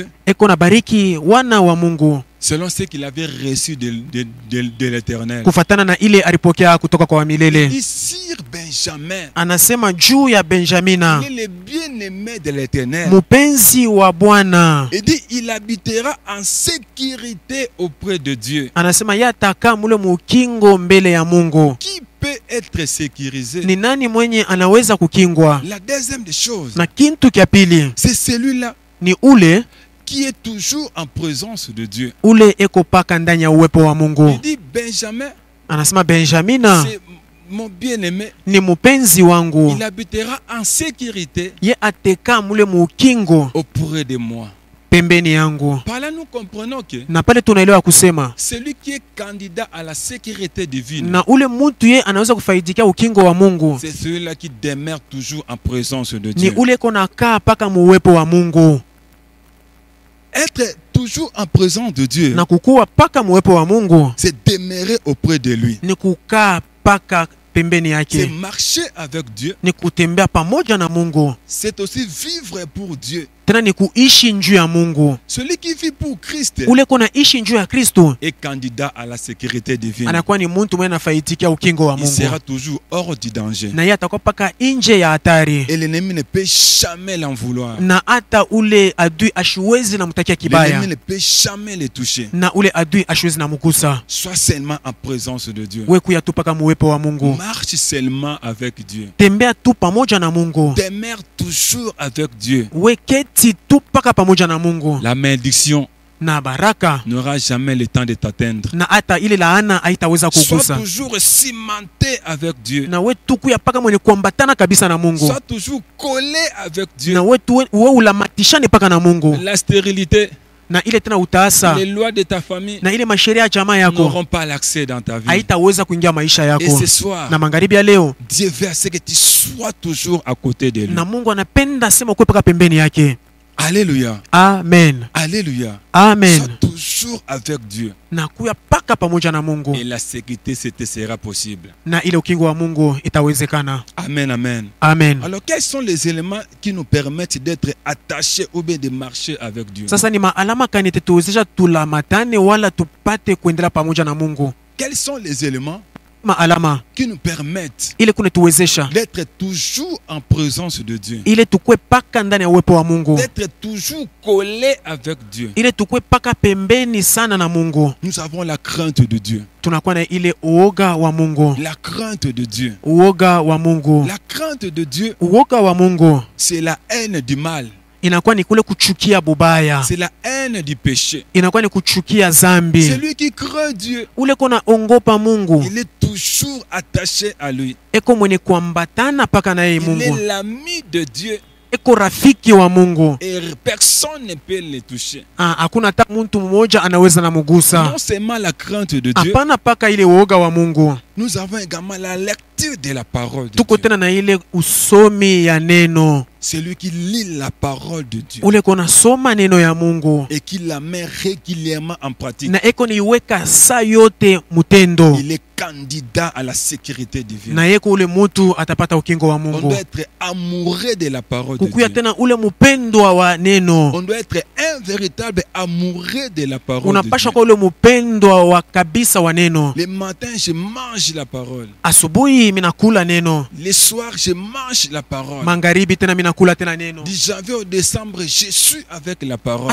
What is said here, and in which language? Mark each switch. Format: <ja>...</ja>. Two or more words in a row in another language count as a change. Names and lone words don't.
<sw>eko na bariki wana wa Mungu</sw> <fr>selon ce qu'il avait reçu de l'Éternel.</fr> <sw>kufatana na ile alipokea kutoka kwa milele.</sw> <fr>Il dit, Sir Benjamin,</fr> <sw>Anasema juu ya Benjamina,</sw> <fr>il est le bien-aimé de l'Éternel.</fr> <sw>mupenzi wa Bwana.</sw> <fr>Il dit, il habitera en sécurité auprès de Dieu.</fr> <sw>Anasema ye atakaa mule mukingo mbele ya Mungu.</sw> <fr>Qui peut être sécurisé?</fr> <sw>Ni nani mwenye anaweza kukingwa?</sw> <fr>La deuxième des choses,</fr> <sw>Na kintu kya pili</sw> <fr>c'est celui-là</fr> <sw>ni ule</sw> <fr>qui est toujours en présence de Dieu.</fr> <sw>ule eko paka ndani ya uwepo wa</sw> <fr>Il</fr> <sw>Mungu.</sw> <fr>dit, Benjamin,</fr> <sw>Anasema Benjamina</sw> <fr>c'est mon bien-aimé.</fr> <sw>ni mupenzi wangu,</sw> <fr>Il habitera en sécurité</fr> <sw>ye ateka mule mukingo</sw> <fr>auprès de moi.</fr> <sw>pembeni yangu.</sw> <fr>Par là, nous comprenons que</fr> <sw>Na pale tunaelewa kusema</sw> <fr>celui qui est candidat à la sécurité divine,</fr> <sw>na ule muntu ye anaweza kufaidikia ukingo wa Mungu</sw> <fr>c'est celui-là qui demeure toujours en présence de</fr> <sw>ni</sw> <fr>Dieu.</fr> <sw>ule eko nakaa paka muwepo wa Mungu.</sw> <fr>Être toujours en présence de Dieu,</fr> <sw>na kukuwa paka muwepo wa Mungu</sw> <fr>c'est demeurer auprès de lui.</fr> <sw>ni kukaa paka pembeni</sw> <fr>C'est</fr> <sw>yake,</sw> <fr>marcher avec Dieu.</fr> <sw>ni kutembea pamoja na Mungu,</sw> <fr>C'est aussi vivre pour Dieu.</fr> <sw>tena ni kuishi njuu ya Mungu.</sw> <fr>Celui qui vit pour Christ</fr> <sw>Ule kona ishi njuu ya Kristo</sw> <fr>est candidat à la sécurité divine.</fr> <sw>anakuwa ni muntu mwenye anafaitikia ukingo wa</sw> <fr>Il</fr> <sw>Mungu,</sw> <fr>sera toujours hors du danger.</fr> <sw>na yeye atakuwa paka nje ya hatari,</sw> <fr>Et l'ennemi ne peut jamais l'en vouloir.</fr> <sw>na hata ule adui ashiwezi na mtakia kibaya,</sw> <fr>L'ennemi ne peut jamais le toucher.</fr> <sw>na ule adui ashiwezi na mukusa.</sw> <fr>Sois seulement en présence de Dieu.</fr> <sw>We kuya tu paka muwepo wa Mungu,</sw> <fr>Marche seulement avec Dieu.</fr> <sw>tembea tu pamoja na Mungu,</sw> <fr>Demeure toujours avec Dieu.</fr> <sw>we keti tu paka pamoja na Mungu,</sw> <fr>La malédiction</fr> <sw>na baraka</sw> <fr>n'aura jamais le temps de t'atteindre.</fr> <sw>na hata ile laana haitaweza</sw> <fr>Sois</fr> <sw>kugusa.</sw> <fr>toujours cimenté avec Dieu.</fr> <sw>Na we tu kuya paka mwenye kuambatana kabisa na Mungu,</sw> <fr>Sois toujours collé avec Dieu.</fr> <sw>na we tu we ulamatishane paka na Mungu,</sw> <fr>La stérilité,</fr> <sw>na ile tena utaasa</sw> <fr>les lois de ta famille</fr> <sw>na ile masheria ya jamaa yako</sw> <fr>n'auront pas l'accès dans ta vie.</fr> <sw>haitaweza kuingia maisha</sw> <fr>Et</fr> <sw>yako.</sw> <fr>ce soir,</fr> <sw>Na magharibi ya leo,</sw> <fr>Dieu veut à ce que tu sois toujours à côté de lui.</fr> <sw>na Mungu anapenda sema ukwe paka pembeni yake.</sw> <fr>Alléluia.</fr> <sw>Amen,</sw> <fr>Alléluia.</fr> <sw>amen.</sw> <fr>Sois toujours avec Dieu.</fr> <sw>Na kuya paka pamoja na Mungu,</sw> <fr>Et la sécurité, c'était sera possible.</fr> <sw>na ile ukingo wa Mungu itawezekana.</sw> <fr>Amen, amen.</fr> <sw>Amen.</sw> <fr>Alors, quels sont les éléments qui nous permettent d'être attachés ou bien de marcher avec Dieu?</fr> <sw>Sasa ni maalama kani tutuwezesha tulamatane wala tupate kuendelea pamoja na Mungu?</sw> <fr>Quels sont les éléments</fr> <sw>Maalama</sw> <fr>qui nous permettent</fr> <sw>ile kunetuwezesha</sw> <fr>d'être toujours en présence de Dieu?</fr> <sw>ile tukwe paka ndani ya uwepo wa Mungu,</sw> <fr>D'être toujours collé avec Dieu.</fr> <sw>ile tukwe paka pembeni sana na Mungu.</sw> <fr>Nous avons la crainte de Dieu.</fr> <sw>Tunakuwa na ile uoga wa Mungu,</sw> <fr>La crainte de Dieu.</fr> <sw>uoga wa Mungu,</sw> <fr>La crainte de Dieu,</fr> <sw>uoga wa Mungu</sw> <fr>c'est la haine du mal.</fr> <sw>inakuwa ni kule kuchukia bubaya,</sw> <fr>C'est la haine du péché.</fr> <sw>inakuwa ni kuchukia zambi.</sw> <fr>Celui qui craint Dieu,</fr> <sw>Ule kona ongopa Mungu</sw> <fr>il est toujours attaché à lui.</fr> <sw>eko mwenye kuambatana paka na yeye</sw> <fr>Il</fr> <sw>Mungu,</sw> <fr>est l'ami de Dieu</fr> <sw>eko rafiki wa Mungu.</sw> <fr>et personne ne peut le toucher.</fr> <sw>Hakuna hata mtu mmoja anaweza na mugusa.</sw> <fr>Non seulement la crainte de Dieu,</fr> <sw>Hapana paka ile uoga wa Mungu,</sw> <fr>nous avons également la lecture de la parole de</fr> <sw>tuko</sw> <fr>Dieu.</fr> <sw>tena na ile usomi ya neno,</sw> <fr>Celui qui lit la parole de Dieu</fr> <sw>ule kona soma neno ya Mungu</sw> <fr>et qui la met régulièrement en pratique,</fr> <sw>na eko niiweka saa yote mutendo,</sw> <fr>il est candidat à la sécurité divine.</fr> <sw>na yeko ule mutu atapata ukingo wa</sw> <fr>On</fr> <sw>Mungu.</sw> <fr>doit être amoureux de la parole de</fr> <sw>Kukuya</sw> <fr>Dieu.</fr> <sw>tena ule mupendwa wa neno,</sw> <fr>On doit être un véritable amoureux de la parole de</fr> <sw>unapasha</sw> <fr>Dieu.</fr> <sw>kwa ule mupendwa wa kabisa wa neno.</sw> <fr>Le matin, je mange la parole.</fr> <sw>Asubuhi minakula neno,</sw> <fr>Le soir, je mange la parole.</fr> <sw>magharibi tena minakula tena neno,</sw> <fr>Du janvier au décembre, je suis avec la parole.</fr>